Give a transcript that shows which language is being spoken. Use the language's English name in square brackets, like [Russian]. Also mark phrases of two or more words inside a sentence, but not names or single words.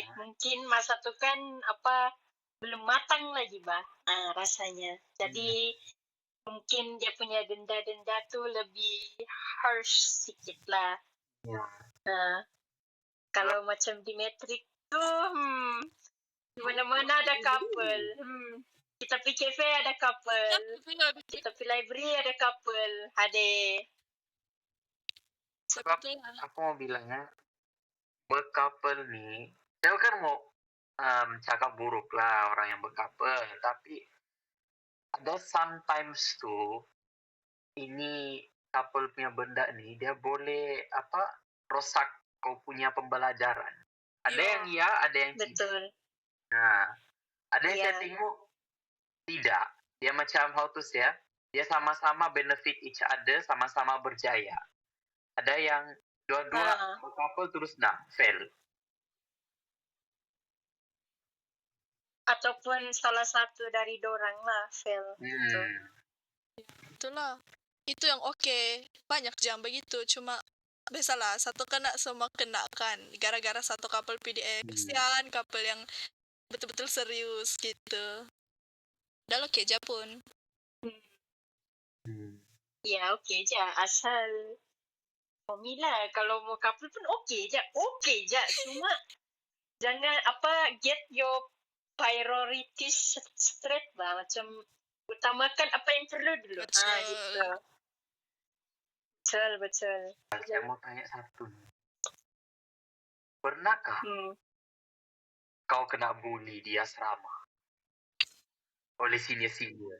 [Malay] mungkin masa itu kan belum matang lagi bah rasanya. Jadi mungkin dia punya denda tuh lebih harsh sedikit lah. ya. Kalau macam di metrik tuh di mana-mana ada couple. Kita pergi cafe ada couple. Kita pergi library ada couple. Sebab aku mau bilangnya berkapel nih, saya kan mau cakap buruk lah orang yang berkapel, tapi ada sometimes tuh ini couple punya benda nih dia boleh rosak kau punya pembelajaran. Ada yang iya, ada yang tidak. Nah, ada yang saya tengok tidak. Dia macam [English] how to say [Malay] ya, dia sama-sama [English] benefit each other, [Malay] sama-sama berjaya. Ada yang dua-dua couple terus fail. Ataupun salah satu dari dorang lah fail gitu. Itulah. Itu yang oke. Banyak jam begitu, cuma biasalah satu kena semua kena kan. Gara-gara satu couple PDA. Kesian couple yang betul-betul serius gitu. Udah oke aja pun. Ya oke aja asal suami lah. Kalau mau couple pun okey je. Cuma jangan [English] get your priorities straight [Malay] lah. Macam utamakan apa yang perlu dulu. Betul. Gitu. Betul. Saya mau tanya satu. Pernahkah kau kena bully di asrama oleh senior-senior?